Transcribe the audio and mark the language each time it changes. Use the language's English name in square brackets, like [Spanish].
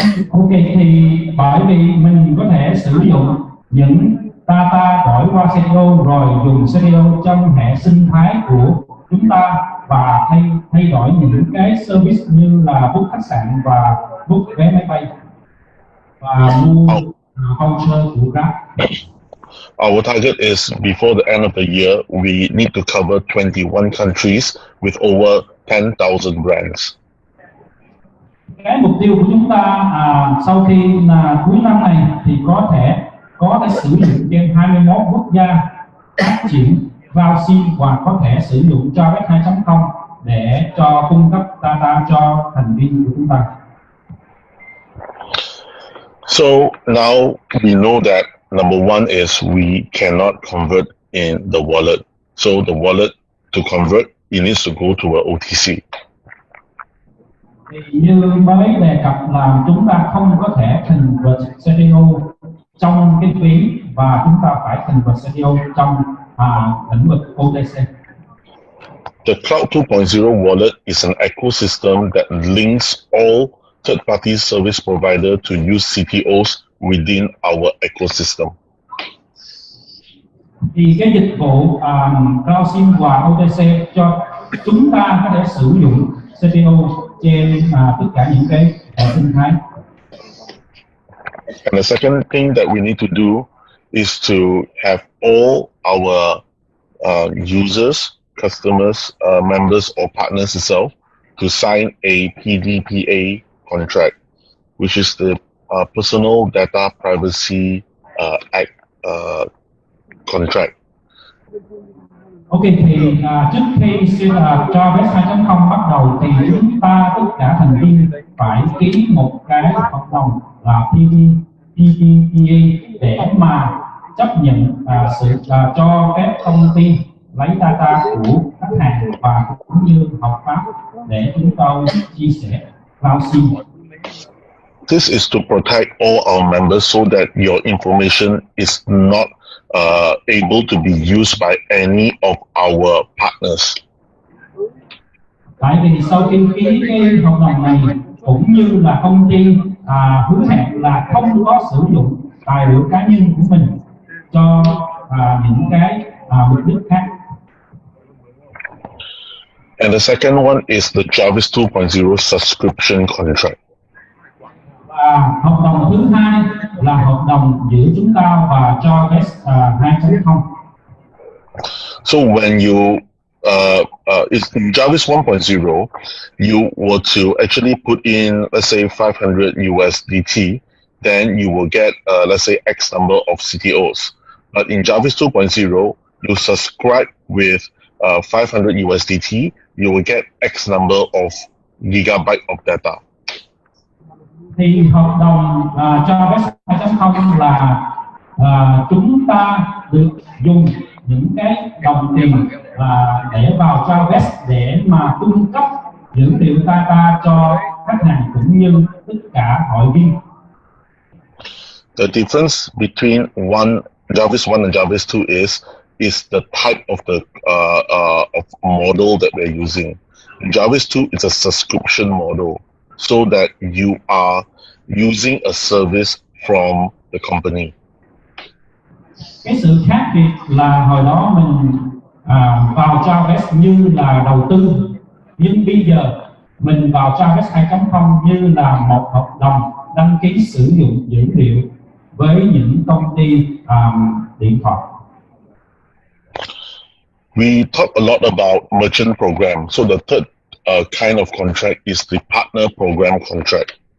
[Vietnamese] Ok, thì bởi vì mình có thể sử dụng những data đổi qua CDO rồi dùng CDO trong hệ sinh thái của chúng ta và thay đổi những cái service như là book khách sạn và book vé máy bay và mua voucher của Grab. [English] Our target is before the end of the year, we need to cover 21 countries with over 10,000 brands. [Vietnamese] Cái mục tiêu của chúng ta sau khi cuối năm này thì có thể sử dụng trên 21 quốc gia phát triển vào sim và có thể sử dụng Jarvis 2.0 để cho cung cấp data cho thành viên của chúng ta. [English] So now we know that number one is we cannot convert in the wallet. So the wallet to convert, it needs to go to an OTC. [Vietnamese] Thì như mới đề cập là chúng ta không có thể convert CDO trong cái phí và chúng ta phải convert CDO trong lĩnh vực OTC. [English] The Cloud 2.0 wallet is an ecosystem that links all third-party service providers to use CTOs within our ecosystem. [Vietnamese] Thì cái dịch vụ Cloud SIM và OTC cho chúng ta có thể sử dụng CTO trên tất cả những cái hệ sinh thái. [English] And the second thing that we need to do is to have all our users, customers, members or partners itself to sign a PDPA contract, which is the Personal Data Privacy Act contract. [Vietnamese] Ok, thì trước khi Jarvis 2.0 bắt đầu thì chúng ta tất cả thành viên phải ký một cái hợp đồng là PDPA để mà chấp nhận sự cho phép công ty lấy data của khách hàng và cũng như hợp pháp để chúng tôi chia sẻ Cloud SIM. [English] This is to protect all our members so that your information is not able to be used by any of our partners. [Vietnamese] Tại vì sau khi ký cái hợp đồng này cũng như là công ty hứa hẹn là không có sử dụng tài liệu cá nhân của mình cho những cái mục đích khác. [English] And the second one is the Jarvis 2.0 subscription contract. [Vietnamese] Và hợp đồng thứ hai là hợp đồng giữa chúng ta và Jarvis 2.0. [English] So when you is in Jarvis 1.0, you were to actually put in, let's say, 500 USDT, then you will get, let's say, X number of CTOs. But in Jarvis 2.0, you subscribe with 500 USDT, you will get X number of gigabyte of data. [Vietnamese] Thì hợp đồng Jarvis 2.0 là chúng ta được dùng những cái đồng tiền để vào Jarvis để mà cung cấp dữ liệu data cho khách hàng cũng như tất cả hội viên. [English] The difference between Jarvis 1 and Jarvis 2 is the type of the of model that we're using. In Jarvis 2, it's a subscription model, so that you are using a service from the company. [Vietnamese] Cái sự khác biệt là hồi đó mình vào Jarvis như là đầu tư, nhưng bây giờ mình vào Jarvis 2.0 như là một hợp đồng đăng ký sử dụng dữ liệu với những công ty điện thoại. [English] We talk a lot about merchant program. So the third kind of contract is the partner program contract.